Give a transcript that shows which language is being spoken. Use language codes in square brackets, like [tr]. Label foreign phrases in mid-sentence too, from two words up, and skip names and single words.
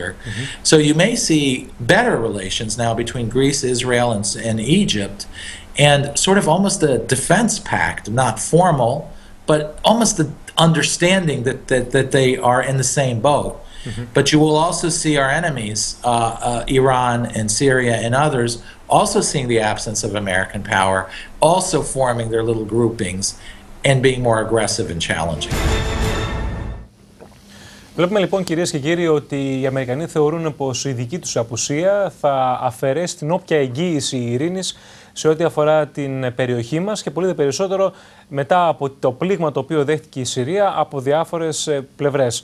[en] So you may see better relations now between Greece, Israel, and Egypt, and sort of almost a defense pact, not formal, but almost the understanding that they are in the same boat. But you will also see our enemies, Iran and Syria and others, also seeing the absence of American power, also forming their little groupings and being more aggressive and challenging. [el] Βλέπουμε λοιπόν, κυρίες και κύριοι, ότι οι Αμερικανοί θεωρούν πως η δική τους απουσία θα αφαιρέσει την όποια εγγύηση ειρήνης σε ό,τι αφορά την περιοχή μας και πολύ δε περισσότερο μετά από το πλήγμα το οποίο δέχτηκε η Συρία από διάφορες πλευρές.